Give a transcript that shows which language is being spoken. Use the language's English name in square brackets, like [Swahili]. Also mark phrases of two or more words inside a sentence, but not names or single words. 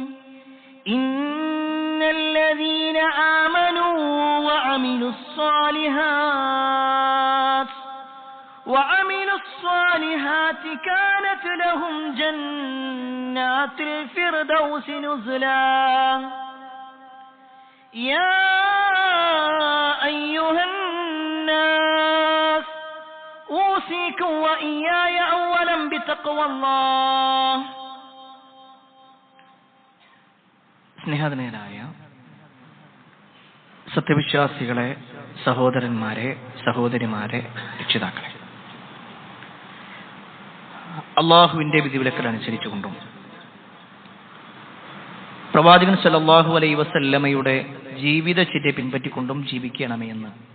[Arabic] إن الذين آمنوا وعملوا الصالحات كانت لهم جنات الفردوس نزلا يا أيها الناس أوصيكم وإياي أولا بتقوى الله. [Malayalam] സ്നേഹധനരായ സത്യവിശ്വാസികളെ, സഹോദരന്മാരെ, സഹോദരിമാരെ, രക്ഷിതാക്കളെ, അള്ളാഹുവിന്റെ വിധിവിലക്കൽ അനുസരിച്ചുകൊണ്ടും പ്രവാചകൻ [Arabic] صلى الله عليه [Malayalam] വസല്ലമയുടെ ജീവിതചര്യ പിൻപറ്റിക്കൊണ്ടും ജീവിക്കണമേ എന്ന്